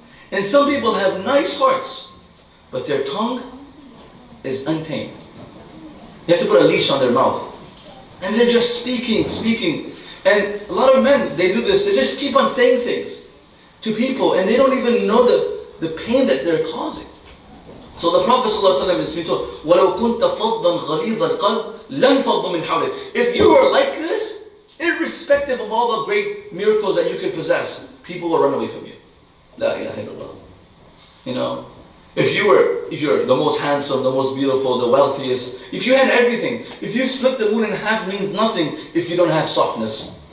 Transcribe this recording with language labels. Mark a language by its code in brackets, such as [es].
[en] And some people have nice hearts, but their tongue is untamed. You have to put a leash on their mouth. And they're just speaking. And a lot of men, they do this. They just keep on saying things to people, and they don't even know the pain that they're causing. So the Prophet ﷺ is being told, [ar] وَلَوْ كُنْتَ فَضًّا غَلِيظَ الْقَلْبِ لَانْفَضُّوا مِنْ حَوْلِكَ. [en] If you were like this, irrespective of all the great miracles that you could possess, people will run away from you. [ar] La ilaha illallah. [en] If you're the most handsome, the most beautiful, the wealthiest, if you had everything, if you split the moon in half means nothing if you don't have softness.